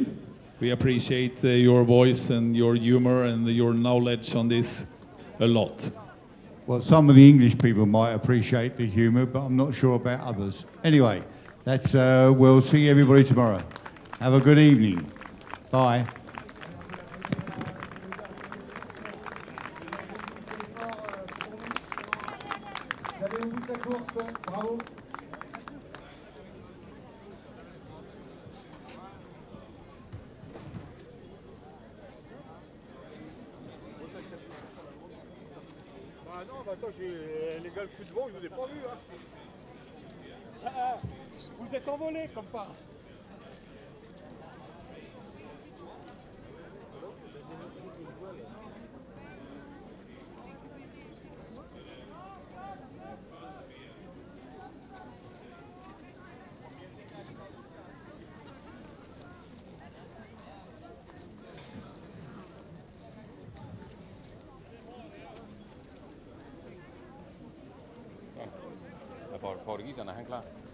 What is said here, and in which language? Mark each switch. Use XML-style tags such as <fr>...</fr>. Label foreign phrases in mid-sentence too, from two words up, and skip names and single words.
<en>We appreciate your voice and your humor and your knowledge on this a lot. Well, some of the English people might appreciate the humour, but I'm not sure about others. Anyway, that's we'll see everybody tomorrow. Have a good evening. Bye. Bravo.</en> <fr>Ah non, bah attends, les gars, le coup de vent, je vous ai pas vu. Hein. Vous êtes envolés comme par hasard.</fr> <da>Portugiseren, er han klar?</da>